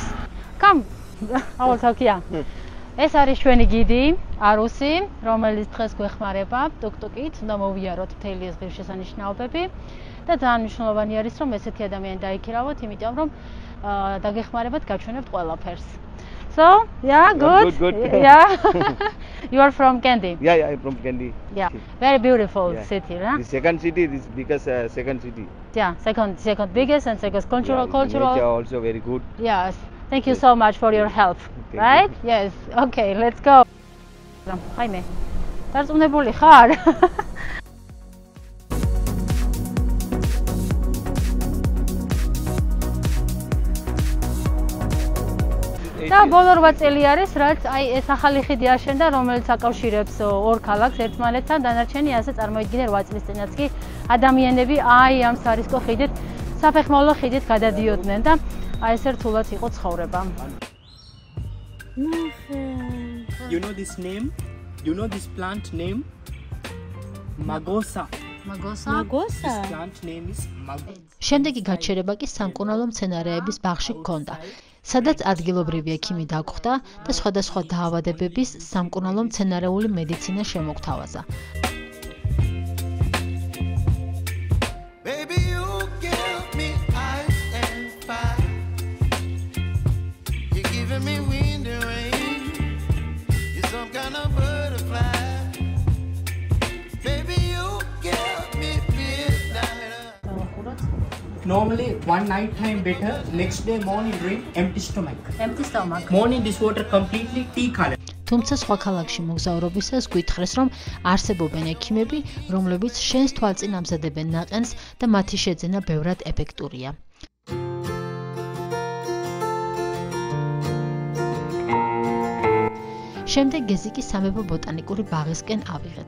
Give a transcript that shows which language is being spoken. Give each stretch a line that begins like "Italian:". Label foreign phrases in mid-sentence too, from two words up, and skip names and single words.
English: Come, აუცავკია.
Georgian: ეს არის ჩვენი გიდი, არუსი, რომელიც დღეს გვეხმარება ტუკტუკით, უნდა მოვიაროთ მთელი ეს ღირსშესანიშნაობები და ძალიან მნიშვნელოვანი არის, რომ ესეთი ადამიანი დაიქირავოთ, იმიტომ რომ დაგეხმარებათ, გაჩვენებთ ყველაფერს.
English: So, yeah, good. Yeah. You are from Kandy? Yeah, I'm from Kandy. Yeah, very beautiful city, right? The second city, this biggest second city. Yeah, second biggest and second cultural. Nature also very good. Yes. Thank you so much for your help. Right? Yes. Okay, let's go. Jaime.
Georgian: დარწმუნებული ხარ? და და ბოლო 8 წელი არის, რაც აი ეს ახალი ხიდი აშენდა, რომელიც აკავშირებს ორ ქალაქს ერთმანეთთან, დანარჩენი ასე წარმოიდგინე 8 წლის წინაც კი ადამიანები აი ამ სარისკო ხიდით, საფეხმავლო ხიდით გადადიოდნენ და აი ეს რთულად იყო ცხოვრება.
English: You know this name? You know this plant name? Magosa. Magosa? This plant name is Magosa.
Georgian: შემდეგი გაჩერება კი სამკურნალო მცენარეების ბაღში გქონდა, სადაც ადგილობრივი ექიმი დაგხვდა და სხვადასხვა დაავადებების სამკურნალო მცენარეული მედიცინა შემოგთავაზა.
English: Baby, you give me ice and fire. You're giving me wind and rain. You're some kind of butterfly. Baby, you give me midnight. Normally, one night time better, next day morning drink empty stomach. Empty stomach. Morning this water completely tea color.
Georgian: თუმცა სხვა ქალაქში მოგზაურობისას გითხრეს, რომ არსებობენ ექიმები, რომლებიც შენს თვალწინ ამზადებენ ნაყენს და მათი შეძენა ბევრად ეფექტურია. შემდეგ გეზიკი სამეფო ბოტანიკური ბაღისკენ ავიღეთ.